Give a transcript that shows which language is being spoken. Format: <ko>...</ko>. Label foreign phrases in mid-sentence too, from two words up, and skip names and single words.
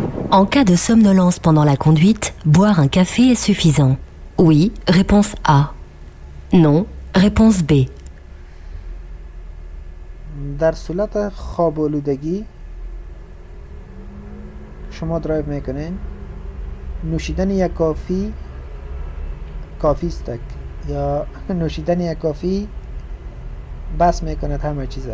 <fr>En cas de somnolence pendant la conduite, boire un café est suffisant. Oui, réponse A. Non, réponse B.</fr> <fa>در صورت خواب آلودگی شما درایو میکنین، نوشیدن یک کافی است یا نوشیدن یک کافی بس میکند همه چیزه؟</fa>